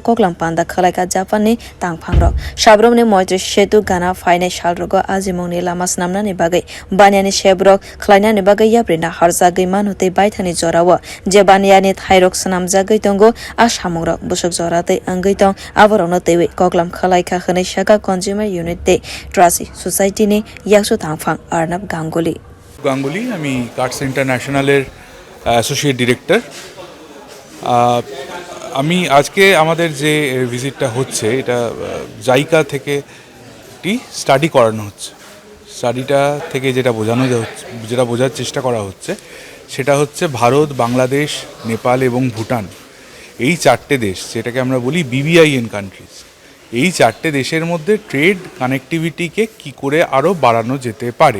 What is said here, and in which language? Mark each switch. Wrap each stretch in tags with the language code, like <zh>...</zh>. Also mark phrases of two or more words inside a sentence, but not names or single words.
<trp>koklam panda khalaika Japan ni tangphang rok Sabrum ni Moitri Shetu Gana phai ni shalrogo azimongni lama snamna ni bagai baniani shebrok khwlaina ni bagai yapri naharjak manute baithani jorawa je baniani thairok snamjagoi tongo asamongrok busuk jorate angaitong aborogno twiwi koklam khalaika khani shaka Consumer United Trust Society ni yaksu tangphang arnab ganguly</trp> <bn>আমি কার্ডস ইন্টারন্যাশনালের</bn> <en>associate director.</en> <bn>আমি আজকে আমাদের যে ভিজিটটা হচ্ছে এটা জাইকা থেকে একটি স্টাডি করানো হচ্ছে। স্টাডিটা থেকে যেটা বোঝার চেষ্টা করা হচ্ছে সেটা হচ্ছে ভারত, বাংলাদেশ, নেপাল এবং ভুটান, এই চারটে দেশ যেটাকে আমরা বলি BBIN কান্ট্রিজ, এই চারটে দেশের মধ্যে</bn> <en>trade connectivity</en> <bn>কি করে আরও বাড়ানো যেতে পারে।</bn>